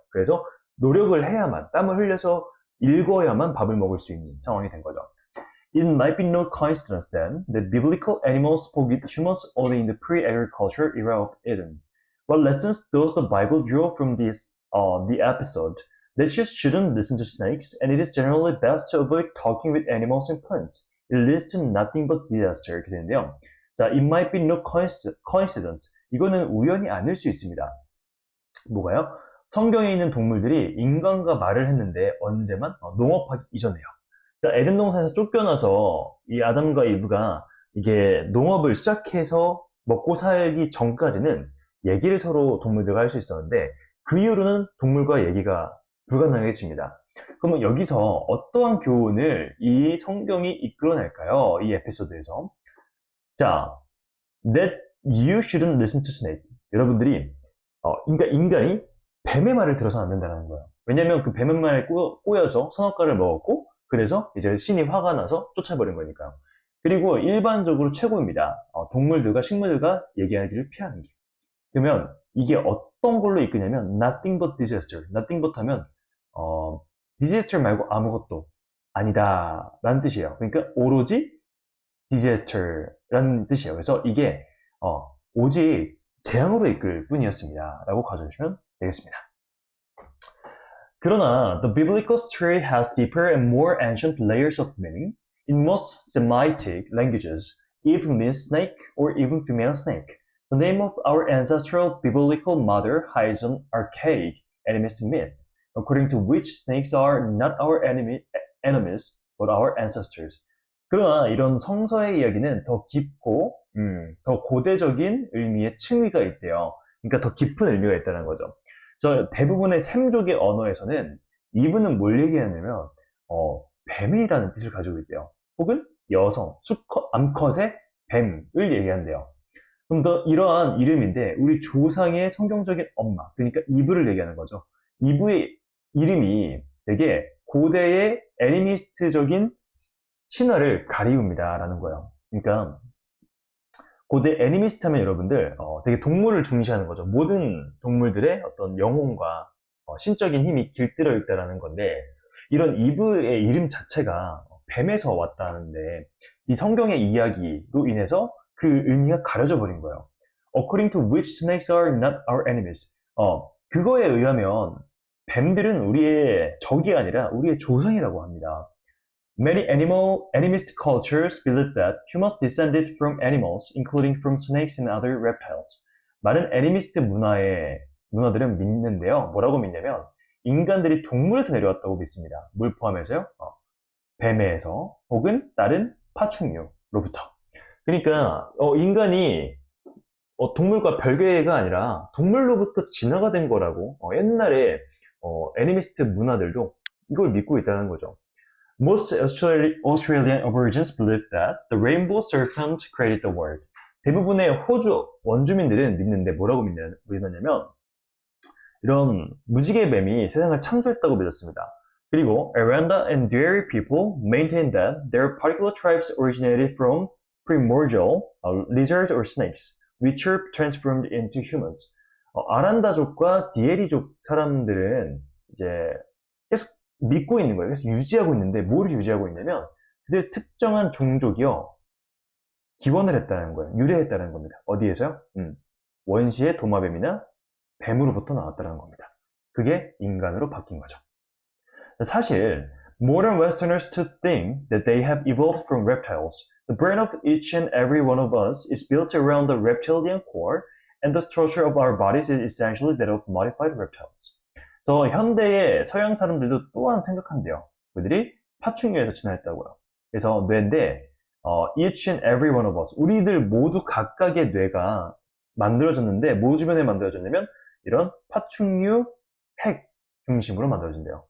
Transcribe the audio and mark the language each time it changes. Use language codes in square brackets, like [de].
[ko] 그래서 노력을 해야만, 땀을 흘려서 읽어야만 밥을 먹을 수 있는 상황이 된 거죠. [en] It might be no coincidence then that biblical animals spoke with humans only in the pre-agriculture era of Eden. What lessons does the Bible draw from the episode? That you shouldn't listen to snakes, and it is generally best to avoid talking with animals and plants. It leads to nothing but disaster. [ko] 이렇게 되는데요. 자, [en] it might be no coincidence. [ko] 이거는 우연이 아닐 수 있습니다. 뭐가요? 성경에 있는 동물들이 인간과 말을 했는데 언제만? 농업하기 이전에요. 그러니까 에덴 동산에서 쫓겨나서 이 아담과 이브가 이게 농업을 시작해서 먹고 살기 전까지는 얘기를 서로 동물들과 할 수 있었는데 그 이후로는 동물과 얘기가 불가능해집니다. 그러면 여기서 어떠한 교훈을 이 성경이 이끌어낼까요? 이 에피소드에서. 자, [en] that you shouldn't listen to snake. [ko] 여러분들이 그러니까 인간이 뱀의 말을 들어서는 안 된다는 거예요. 왜냐면 그 뱀의 말에 꼬여서 선악과를 먹었고 그래서 이제 신이 화가 나서 쫓아버린 거니까요. 그리고 일반적으로 최고입니다. 동물들과 식물들과 얘기하기를 피하는 게. 그러면 이게 어떤 걸로 이끄냐면 [en] nothing but disaster. nothing but [ko] 하면 disaster 말고 아무것도 아니다 라는 뜻이에요. 그러니까 오로지 disaster라는 뜻이에요. 그래서 이게 오직 재앙으로 이끌 뿐이었습니다 라고 가져주시면 되겠습니다. 그러나 [en] the biblical story has deeper and more ancient layers of meaning. In most Semitic languages, Eve means snake or even female snake. The name of our ancestral biblical mother hides an archaic animist myth, according to which snakes are not our enemies, but our ancestors. [ko] 그러나 이런 성서의 이야기는 더 깊고 더 고대적인 의미의 층위가 있대요. 그러니까 더 깊은 의미가 있다는 거죠. 그래서 대부분의 샘족의 언어에서는 이브는 뭘 얘기하냐면 뱀이라는 뜻을 가지고 있대요. 혹은 여성, 수컷, 암컷의 뱀을 얘기한대요. 그럼 더 이러한 이름인데 우리 조상의 성경적인 엄마, 그러니까 이브를 얘기하는 거죠. 이브의 이름이 되게 고대의 애니미스트적인 신화를 가리웁니다라는 거예요. 그러니까 고대 애니미스트 하면 여러분들 되게 동물을 중시하는 거죠. 모든 동물들의 어떤 영혼과 신적인 힘이 깃들어 있다라는 건데 이런 이브의 이름 자체가 뱀에서 왔다는데 이 성경의 이야기로 인해서 그 의미가 가려져 버린 거예요. [en] According to which snakes are not our enemies. [ko] 그거에 의하면 뱀들은 우리의 적이 아니라 우리의 조상이라고 합니다. [en] Many animist cultures believe that humans descended from animals, including from snakes and other reptiles. [ko] 많은 애니미스트 문화들은 믿는데요. 뭐라고 믿냐면 인간들이 동물에서 내려왔다고 믿습니다. 물 포함해서요. 뱀에서 혹은 다른 파충류로부터. 그러니까 인간이 동물과 별개가 아니라 동물로부터 진화가 된 거라고 옛날에 애니미스트 문화들도 이걸 믿고 있다는 거죠. [en] Most Australian Aborigines believe that the rainbow serpent created the world. [ko] 대부분의 호주 원주민들은 믿는데 뭐라고 믿느냐면 이런 무지개 뱀이 세상을 창조했다고 믿었습니다. 그리고 [en] Aranda and Dairy people maintain that their particular tribes originated from primordial lizards or snakes, which are transformed into humans. [ko] 아란다족과 디에리족 사람들은 이제 계속 믿고 있는 거예요. 그래서 유지하고 있는데 뭘 유지하고 있냐면 그들 특정한 종족이요 기원을 했다는 거예요. 유래했다는 겁니다. 어디에서요? 원시의 도마뱀이나 뱀으로부터 나왔다는 겁니다. 그게 인간으로 바뀐 거죠. 사실 [en] modern Westerners to think that they have evolved from reptiles. The brain of each and every one of us is built around the reptilian core, and the structure of our bodies is essentially that of modified reptiles. [ko] 그래서 현대의 서양 사람들도 또한 생각한대요. 그들이 파충류에서 진화했다고요. 그래서 뇌인데 [en] each and every one of us, [ko] 우리들 모두 각각의 뇌가 만들어졌는데 뭐 주변에 만들어졌냐면 이런 파충류 핵 중심으로 만들어진대요.